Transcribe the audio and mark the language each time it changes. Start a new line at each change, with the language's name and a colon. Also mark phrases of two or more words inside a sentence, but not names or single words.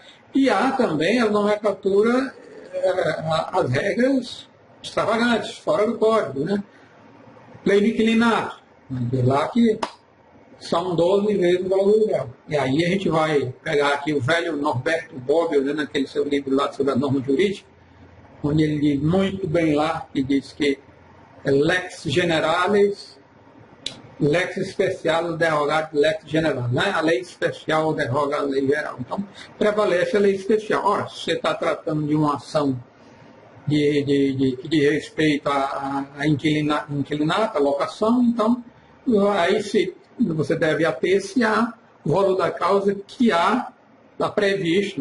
Portuguese: E há também a nomenclatura, as regras extravagantes, fora do código, né? Lei de inquilinato, de lá que são 12 vezes o valor legal. E aí a gente vai pegar aqui o velho Norberto Bobbio, né, naquele seu livro lá sobre a norma jurídica, onde ele diz muito bem lá, que diz que
Latin: lex generalis, lex specialis derogat lex generalis,
Portuguese: né? A lei especial deroga a lei geral. Então, prevalece a lei especial. Ora, se você está tratando de uma ação que diz respeito a inquilinato, a locação, então, aí você deve ater-se ao valor da causa que há lá previsto.